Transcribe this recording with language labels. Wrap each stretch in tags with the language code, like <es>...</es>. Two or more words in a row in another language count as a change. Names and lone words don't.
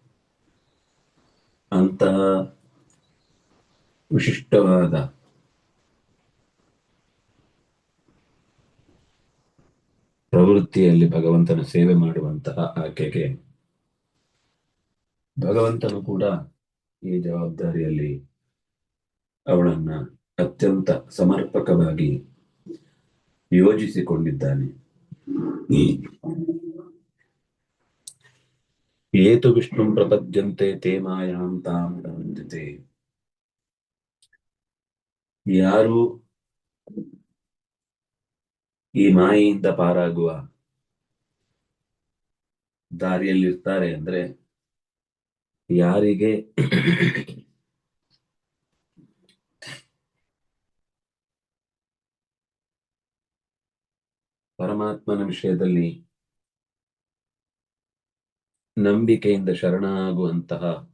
<kn>ಅಂತಹ ವಿಶಿಷ್ಟವಾದ ಪ್ರವೃತ್ತಿಯಲ್ಲಿ ಭಗವಂತನ ಸೇವೆ ಮಾಡುವಂತಹ ಆಕೆಗೆ ಭಗವಂತನು ಕೂಡ ಈ ಜವಾಬ್ದಾರಿಯಲ್ಲಿ ಅವಳನ್ನ ಅತ್ಯಂತ ಸಮರ್ಪಕವಾಗಿ ಯೋಜಿಸಿಕೊಂಡಿದ್ದಾನೆ.</kn> <sa>ಏತು ವಿಷ್ಣುಂ ಪ್ರಪದ್ಯಂತೆ ತೇ ಮಾಯಾಂ ತಾಂ ವಂದಿತೆ.</sa> <kn>ಯಾರು ಈ ಮಾಯೆಯಿಂದ ಪಾರಾಗುವ ದಾರಿಯಲ್ಲಿರ್ತಾರೆ ಅಂದ್ರೆ ಯಾರಿಗೆ ಪರಮಾತ್ಮನ ವಿಷಯದಲ್ಲಿ ನಂಬಿಕೆಯಿಂದ ಶರಣಾಗುವಂತಹ</kn>